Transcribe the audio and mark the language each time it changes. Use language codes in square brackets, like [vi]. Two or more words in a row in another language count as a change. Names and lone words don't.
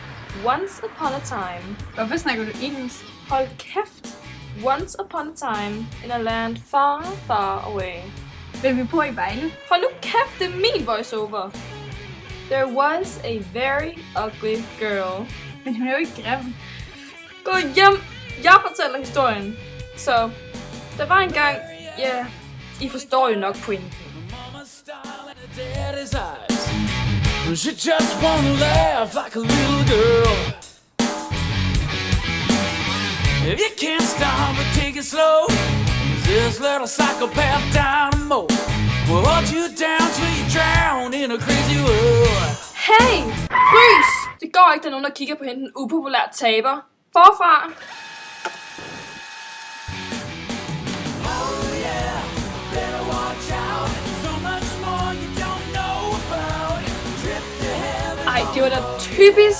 [en] Once upon a time. [da] Hvorfor snakker du engelsk? Hold kæft. [en] Once upon a time in a land far, far away. [da] Vil vi på i Vejle? Hold nu kæft, det er min voiceover. [en] There was a very ugly girl. [da] Men hun er jo ikke grim. Gå hjem. Jeg fortæller historien. Så, der var en gang... Ja, I forstår jo nok pointen. [en] She just wanna laugh like a little girl. If you can't stop but take it slow, this little psychopath dynamo will hold you down till you drown in a crazy world. [da] Hey! Frys! Det går ikke, der er nogen, der kigger på hende, den upopulære taber. Forfra! Ej, det var da typisk.